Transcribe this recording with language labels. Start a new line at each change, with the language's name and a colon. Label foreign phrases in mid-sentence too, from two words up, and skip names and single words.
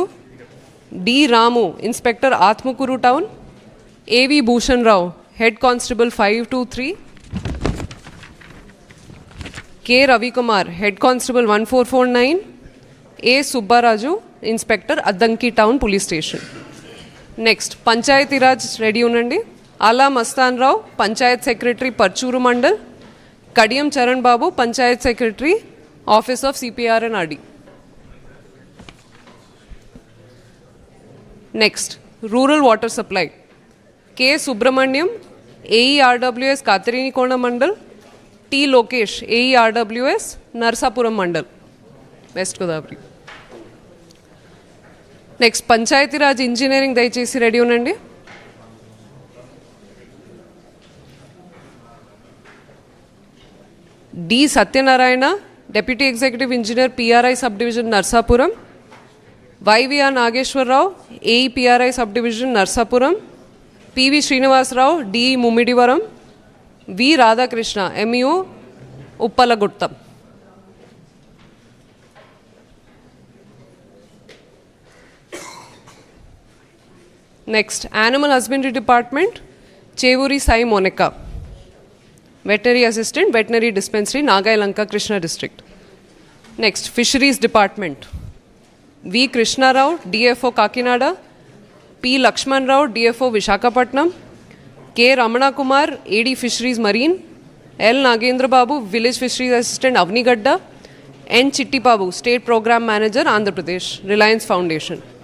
English: D Ramu, Inspector Atmakur Town. AV Bhushan Rao, Head Constable 523. K Ravikumar, Head Constable 1449. A Subbaraju, Inspector Addanki Town Police Station.
Telugu: నెక్స్ట్ పంచాయతీ రాజ్ రెడీ ఉన్నండి.
English: Ala Mastan Rao, Panchayat Secretary Parchur Mandal. Kadiyam Charan Babu, Panchayat Secretary, Office of CPR and RD. Next Rural Water Supply, K Subramanyam, AERWS Katrenikona Mandal. T Lokesh, AERWS Narasapuram Mandal, West Godavari.
Telugu: నెక్స్ట్ పంచాయతీ రాజ్ ఇంజనీరింగ్ దయచేసి రెడీ ఉండండి.
English: D Satyanarayana, Deputy Executive Engineer, PRI Sub Division Narasapuram. YVR Nageswara Rao, AE PRI Sub Division Narasapuram. PV Srinivasa Rao, D Mummidivaram. V Radhakrishna, MU Uppalaguttam. Next Animal Husbandry Department, Chevuri Sai Monika, Veterinary Assistant, Veterinary Dispensary, Nagayalanka Krishna District. Next Fisheries Department, V Krishna Rao, DFO Kakinada. P Lakshmana Rao, DFO Visakhapatnam. K Ramana Kumar, AD Fisheries Marine. L Nagendra Babu, Village Fisheries Assistant Avanigadda. N Chitti Babu, State Program Manager Andhra Pradesh, Reliance Foundation.